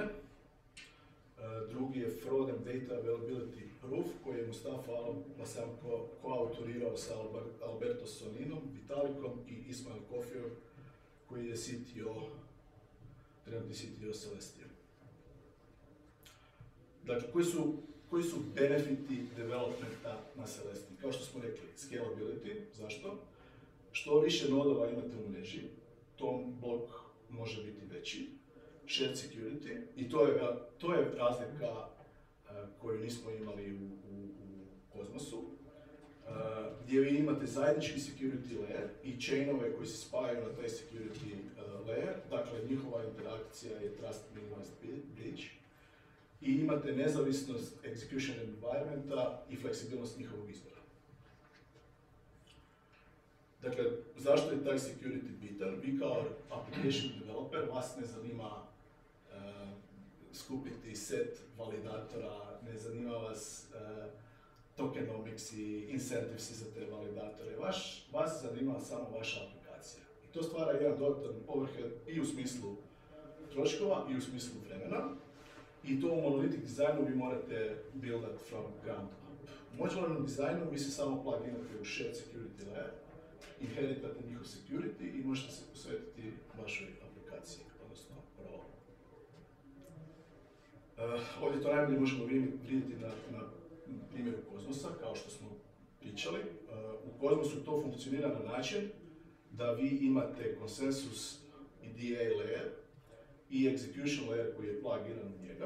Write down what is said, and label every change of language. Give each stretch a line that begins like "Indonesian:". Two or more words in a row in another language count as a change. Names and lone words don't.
Croatian: Drugi je Fraud and Data Availability Proof koji je Mustafa Al-Bassam koautorirao sa Alberto Solinom, Vitalikom i Ismail Kofijom koji je trenutni CTO Celestia. Dakle, koji su benefiti developmenta na Celestii? Kao što smo rekli, scalability. Zašto? Što više nodova imate u mreži, tom blok može biti veći.
English: Shared security,
Croatian: i to je razlika koju nismo imali u Kozmosu, gdje vi imate zajednički
English: security layer
Croatian: i chainove koji se spajaju na taj
English: security layer,
Croatian: dakle njihova interakcija je
English: trust minimized bridge,
Croatian: i imate nezavisnost
English: execution environmenta
Croatian: i fleksibilnost njihovog izbora. Dakle, zašto je taj security bitan? Vi kao
English: application developer,
Croatian: vas ne zanima skupiti set validatora, ne zanima vas tokenomics i incentives za te validatore. Vas zanima samo vaša aplikacija. I to stvara jedan dodatan overhead i u smislu troškova i u smislu vremena. I to u monolithic dizajnu vi morate buildat
English: from ground up.
Croatian: U modularnom dizajnu vi se samo pluginate u
English: shared security layer,
Croatian: inheritate njihov security i možete se posvetiti vašoj aplikaciji, odnosno prvo. Ovdje to najbolje možemo vidjeti na primjeru Kozmosa, kao što smo pričali. U Kozmosu to funkcionira na način da vi imate konsensus i
English: DA layer
Croatian: i
English: execution layer
Croatian: koji je plugiran u njega.